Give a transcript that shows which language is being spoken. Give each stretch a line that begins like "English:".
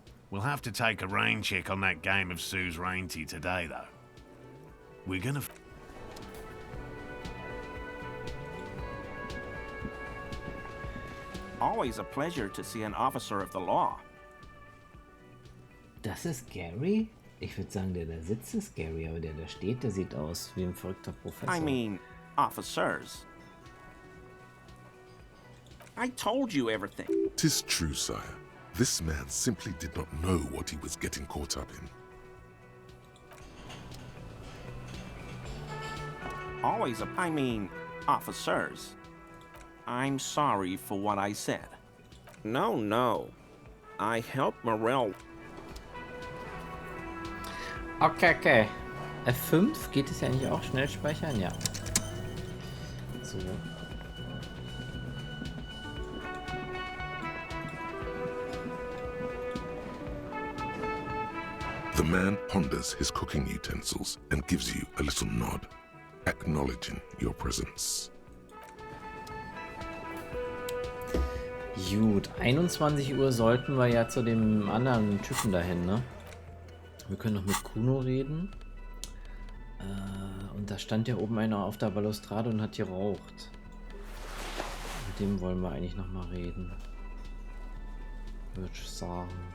English: We'll have to take a rain check on that game of suzerainty today, though. We're gonna... Always a pleasure to see an officer of the law.
German: Das ist Gary? Ich würde sagen, der da sitzt ist Gary, aber der da steht, der sieht aus wie ein verrückter Professor.
English: I mean, officers. I told you everything. 'Tis true, sire. This man simply did not know what he was getting caught up in. I mean, officers. I'm sorry for what I said. No. I helped Morel. Okay.
German: F5, geht es ja nicht auch schnell speichern? Ja. So.
English: The man ponders his cooking utensils and gives you a little nod, acknowledging your presence.
German: Gut, 21 Uhr sollten wir ja zu dem anderen Typen dahin, ne? Wir können noch mit Kuno reden. Und da stand ja oben einer auf der Balustrade und hat geraucht. Mit dem wollen wir eigentlich noch mal reden. Würde ich sagen.